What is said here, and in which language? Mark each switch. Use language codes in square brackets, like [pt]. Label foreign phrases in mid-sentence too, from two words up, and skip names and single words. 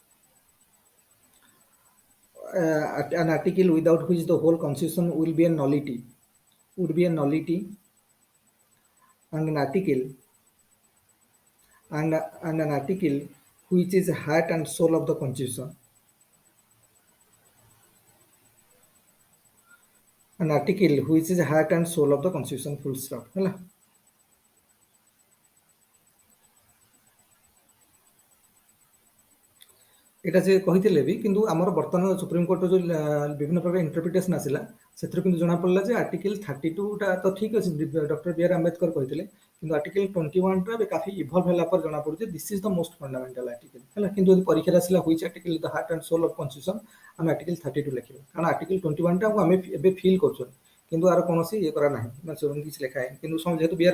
[en] an article without which the whole constitution would be a nullity, and an article which is heart and soul of the constitution. An article which is heart and soul of the constitution, full stop. [or] ହେଲା এটা যে କହିଥିଲେ ବି କିନ୍ତୁ ଆମର ବର୍ତ୍ତମାନ ସୁପ୍ରିମକୋର୍ଟର ଯେଉଁ ବିଭିନ୍ନ ପ୍ରକାର ଇଣ୍ଟରପ୍ରିଟେସନ ଆସିଲା ସେଥିରୁ କିନ୍ତୁ ଜଣାପଡ଼ିଲା ଯେ ଆର୍ଟିକଲ 32ଟା ତ ଠିକ ଅଛି ଡକ୍ଟର B.R. ଆମ୍ବେଦକର କହିଥିଲେ କିନ୍ତୁ ଆର୍ଟିକଲ 21ଟା ଏବେ କାଫି ଇଭଲ୍ଭ ହେଲା ପରେ ଜଣାପଡ଼ୁଛି [en] this is the most fundamental article [or] ହେଲା କିନ୍ତୁ ଯଦି ପରୀକ୍ଷାରେ ଆସିଲା [en] which article the heart and soul of constitution [or] ଆମେ ଆର୍ଟିକଲ 32 ଲେଖିବା କାରଣ ଆର୍ଟିକଲ 21ଟାକୁ ଆମେ ଏବେ ଫିଲ୍ କରୁଛନ୍ତି କିନ୍ତୁ ଆର କୌଣସି ଇଏ କରା ନାହିଁ ମାନେ କିଛି ଲେଖା ହେଇନି କିନ୍ତୁ ଯେହେତୁ B.R.